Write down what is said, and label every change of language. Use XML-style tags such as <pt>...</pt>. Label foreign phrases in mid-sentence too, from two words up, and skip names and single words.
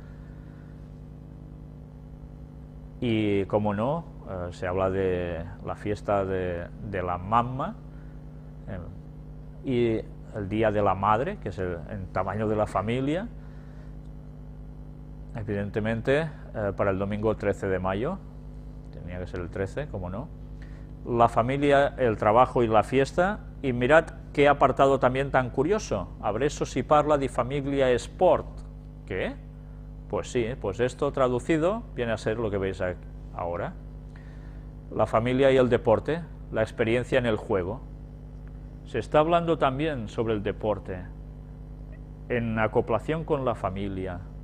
<es>Y, como no, se habla de la fiesta de la mamma y el Día de la Madre, que es el tamaño de la familia, evidentemente para el domingo 13 de mayo, tenía que ser el 13, como no, la familia, el trabajo y la fiesta. Y mirad qué apartado también tan curioso,</es> <it>adesso si parla di famiglia e sport.</it> <es>¿Qué? Pues sí, pues esto traducido viene a ser lo que veis ahora. La familia y el deporte, la experiencia en el juego. Se está hablando también sobre el deporte, en acoplación con la familia.</es>